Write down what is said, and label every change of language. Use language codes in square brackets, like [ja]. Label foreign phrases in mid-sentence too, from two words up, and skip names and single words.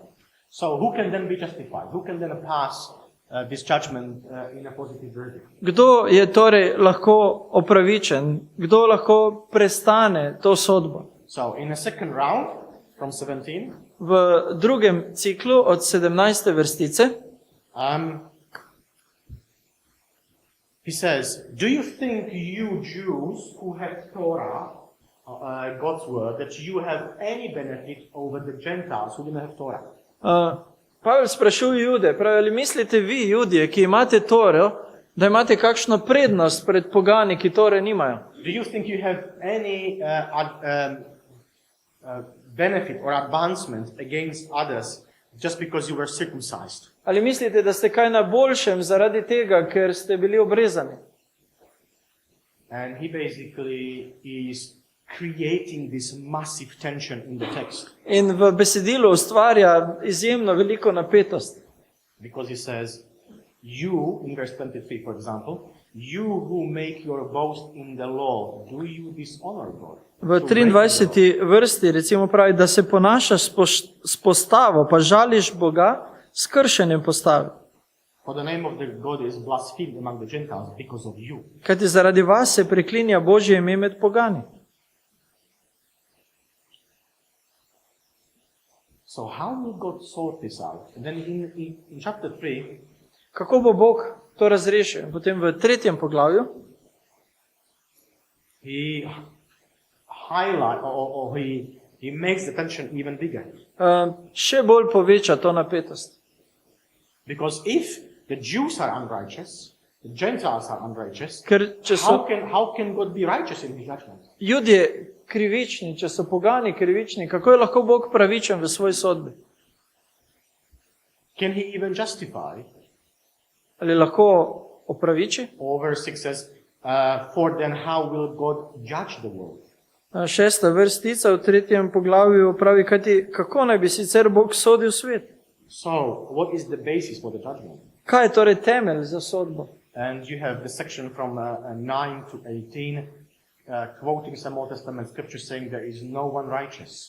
[en] So who can then be justified? Who can then pass this judgment in a positive verdict? [sl] Kdo je torej lahko opravičen? Kdo lahko prestane to sodbo? [en] So in a second round from 17, [sl] V drugem ciklu od 17. vrstice [en] he says, do you think you Jews who have Torah, God's word, that you have any benefit over the Gentiles who didn't have Torah? [sl] Pavel sprašuje Jude, pravi, ali mislite vi, Judje, ki imate Toro, da imate kakšno prednost pred pogani, ki Tore nimajo? [en] Do you think you have any benefit or advancement against others just because you were circumcised? [sl] Ali mislite, da ste kaj na boljšem zaradi tega, ker ste bili obrezani? [en] And he basically is creating this massive tension in the text. [sl] In v besedilu ustvarja izjemno veliko napetost. [en] Because he says, you, in verse 23 for example, you who make your boast in the law, do you dishonor God? [sl] V 23. vrsti recimo pravi, da se ponaša s postavo, pa žališ Boga s kršenjem postave. [en] For the name of the God is blasphemed among the Gentiles because of you. [sl] Kajti zaradi vas se preklinja Božje ime med pogani. [en] So how will God sort this out? And then in chapter 3, [sl] Kako bo Bog to razrešil? Potem v 3. poglavju [en] he highlights or he makes the tension even bigger. [sl] še bolj poveča to napetost. [en] Because if the Jews are unrighteous, the Gentiles are unrighteous, [sl] Ker če so [en] how can God be righteous in his judgment? [sl] Judje krivični, če so pogani krivični, kako je lahko Bog pravičen v svoji sodbi? [en] Can he even justify? [sl] Ali lahko opraviči? [en] Or verse 6 says, for then how will God judge the world? [sl] 6. vrstica v 3. poglavju pravi, kako naj bi sicer Bog sodil svet? [en] So, what is the basis for the judgment? [sl] Kaj je torej temelj za sodbo? [en] And you have the section from 9 to 18, quoting some Old Testament scriptures saying there is no one righteous.